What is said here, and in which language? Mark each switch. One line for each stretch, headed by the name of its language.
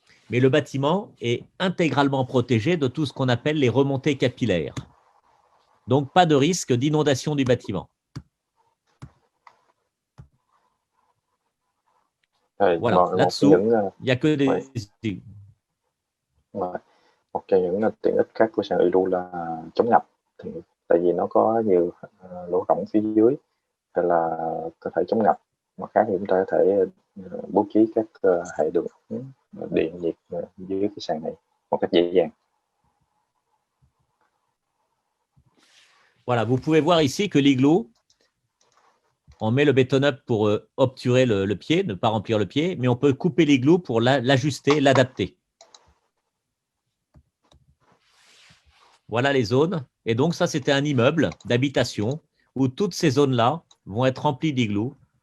French: Mais le bâtiment est intégralement protégé de tout ce qu'on appelle les remontées capillaires. Donc, pas de risque d'inondation du bâtiment. Voilà, là-dessous, il n'y a que des...
Vietnamese: Một trong những tiện ích khác của sàn igloo là chống ngập. Thì, tại vì nó có nhiều lỗ rỗng phía dưới là có thể chống ngập. Mặt khác thì chúng ta có thể bố trí các hệ đường ống điện nhiệt dưới cái sàn này một cách dễ dàng.
French: Voilà, vous pouvez voir ici que l'igloo, on met le béton-up pour obturer le pied, ne pas remplir le pied, mais on peut couper l'igloo pour l'ajuster, l'adapter. Voilà les zones. Et donc, ça, c'était un immeuble d'habitation où toutes ces zones-là vont être remplies d'igloo.